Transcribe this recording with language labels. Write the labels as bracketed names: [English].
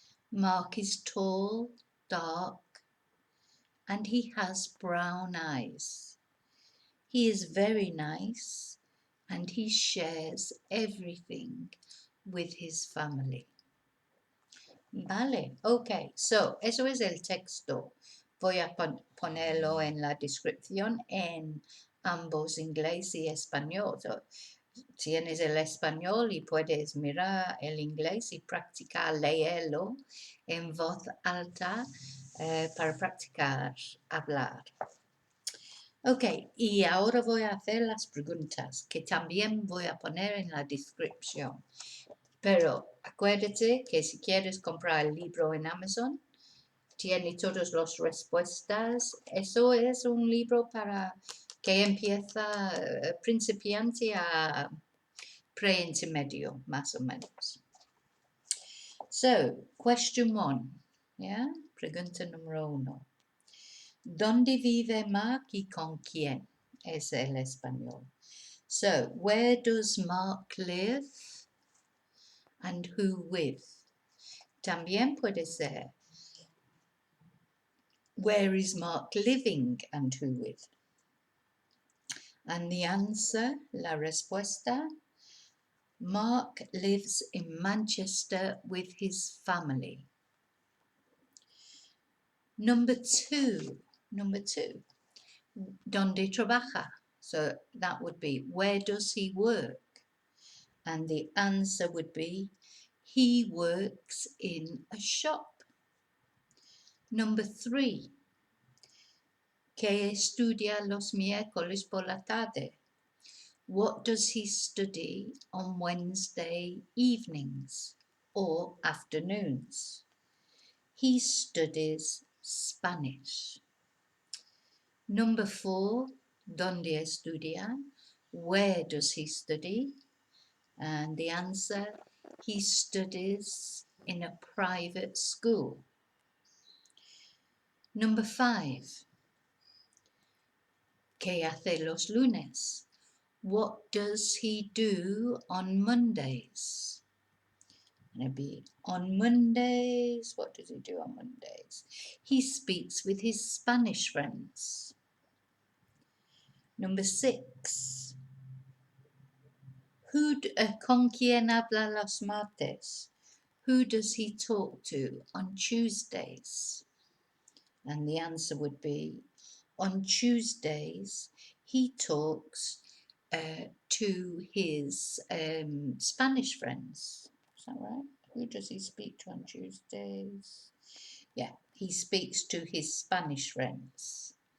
[English] Mark is tall, dark, and he has brown eyes. He is very nice and he shares everything with his family. [Spanish] Vale, ok, so eso es el texto. Voy a ponerlo en la descripción en ambos inglés y español. So, tienes el español y puedes mirar el inglés y practicar leerlo en voz alta para practicar hablar. Ok, y ahora voy a hacer las preguntas que también voy a poner en la descripción. Pero acuérdate que si quieres comprar el libro en Amazon, tiene todas las respuestas. Eso es un libro para que empieza principiante a pre-intermedio, más o menos. [English] So, question 1, yeah? [Spanish] Pregunta número 1. ¿Dónde vive Mark y con quién? Es el español. [English] So, where does Mark live and who with? [Spanish] También puede ser, [English] where is Mark living and who with? And the answer, [Spanish] la respuesta, [English] Mark lives in Manchester with his family. Number two, [Spanish] ¿dónde trabaja? [English] So that would be, where does he work? And the answer would be, he works in a shop. Number 3, [Spanish] ¿qué estudia los miércoles por la tarde? [English] What does he study on Wednesday evenings or afternoons? He studies Spanish. Number 4, [Spanish] ¿dónde estudia? [English] Where does he study? And the answer, he studies in a private school. Number 5. [Spanish] ¿Qué hace los lunes? [English] What does he do on Mondays? And it'd be on Mondays. What does he do on Mondays? He speaks with his Spanish friends. Number 6. [Spanish] ¿Con quién habla los martes? [English] Who does he talk to on Tuesdays? And the answer would be, on Tuesdays, he talks to his Spanish friends. Is that right? Who does he speak to on Tuesdays? Yeah, he speaks to his Spanish friends.